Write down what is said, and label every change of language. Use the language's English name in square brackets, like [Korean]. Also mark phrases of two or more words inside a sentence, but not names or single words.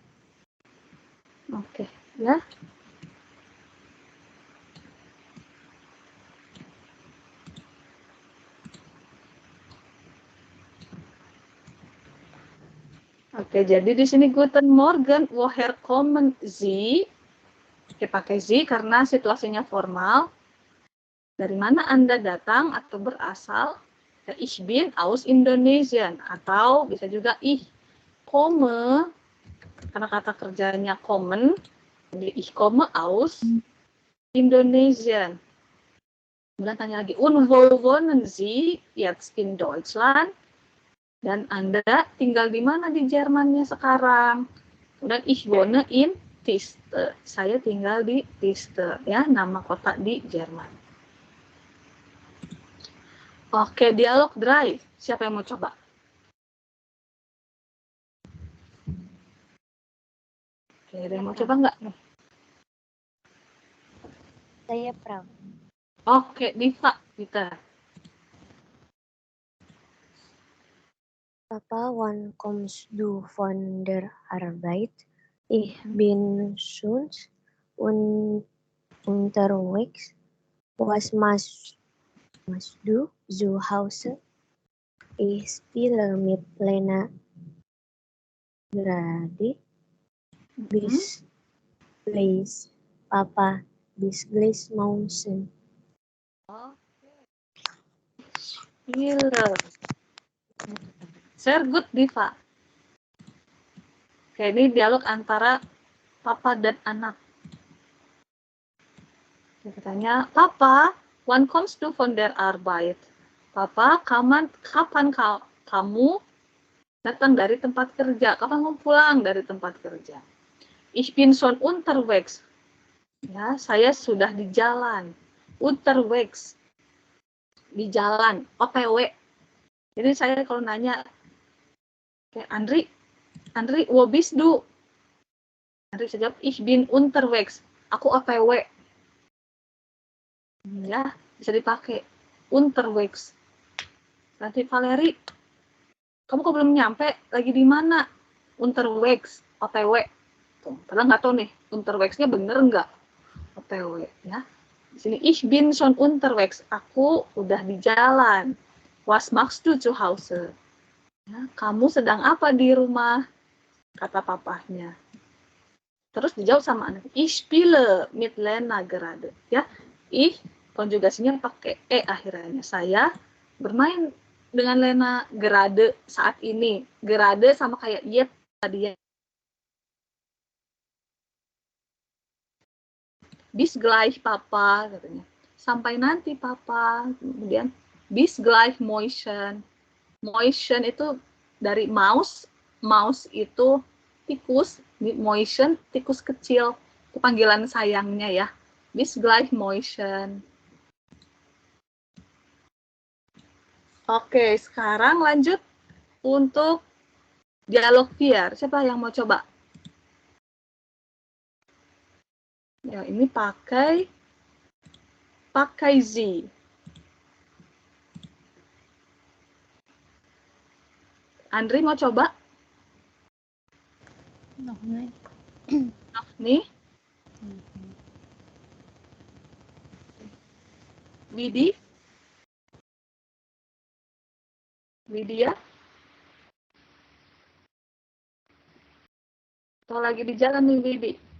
[Indonesian] Oke, ya. Oke, jadi di sini [German] Guten Morgen, woher kommen Sie? [Indonesian] Oke, pakai Sie karena situasinya formal. Dari mana Anda datang atau berasal? Ya, [German] ich bin aus Indonesia. [Indonesian] Atau bisa juga [German] ich komme, [Indonesian] karena kata kerjanya kommen, jadi [German] ich komme aus Indonesia. [Indonesian] Kemudian tanya lagi, [German] und wo wohnen Sie jetzt in Deutschland? [Indonesian] Dan Anda tinggal di mana di Jermannya sekarang? [German] Kemudian ich wohne in Tiste. [Indonesian] Saya tinggal di Tiste, ya, nama kota di Jerman. Oke, dialog drive. Siapa yang mau coba? Oke, ada yang mau coba nggak? Saya Pram. Oke, Diva, kita. [German] Papa, wann kommst du von der Arbeit? Ich bin schon unterwegs. Was machst du zu Hause? Ich spiele mit Lena gerade. Bis gleich, Papa. Bis gleich, Mausen. [Indonesian] Gila. [German] Sehr good, Diva. [Indonesian] Oke, ini dialog antara papa dan anak. Katanya, Papa, [German] wann kommst du von der Arbeit? [Indonesian] Papa, kapan kamu datang dari tempat kerja? Kapan kamu pulang dari tempat kerja? [German] Ich bin schon unterwegs. [Indonesian] Ya, saya sudah di jalan. Unterwegs. Di jalan. OTW. Jadi saya kalau nanya, kayak Andri, [German] wo bist du? [Indonesian] Andri bisa jawab, [German] ich bin unterwegs. [Indonesian] Aku OTW. Ya, bisa dipakai. Unterwegs. Nanti Valeri, kamu kok belum nyampe? Lagi di mana? Unterwegs. OTW. Tuh, padahal nggak tahu nih, unterwegs-nya bener nggak? OTW, ya. Di sini, [German] ich bin schon unterwegs. [Indonesian] Aku udah di jalan. [German] Was machst du zu Hause? [Indonesian] Ya, kamu sedang apa di rumah? Kata papahnya. Terus dijawab sama anak. [German] Ich spiele mit Lena gerade. [Indonesian] Ya, ich konjugasinya pakai e akhirannya. Saya bermain dengan Lena gerade saat ini. Gerade sama kayak yet tadi ya. [German] Bis gleich Papa katanya. [Indonesian] Sampai nanti Papa. Kemudian [German] bis gleich Mäuschen. [Indonesian] Mäuschen itu dari mouse. Mouse itu tikus. Mäuschen tikus kecil. Itu panggilan sayangnya ya. [German] Bis gleich Mäuschen. [Indonesian] Oke, sekarang lanjut untuk dialog VR. Siapa yang mau coba? Ya, ini pakai Z. Andri mau coba? [German] Noch nicht. [Indonesian] Nih. Widi? Widya? Atau lagi di jalan nih, Widi?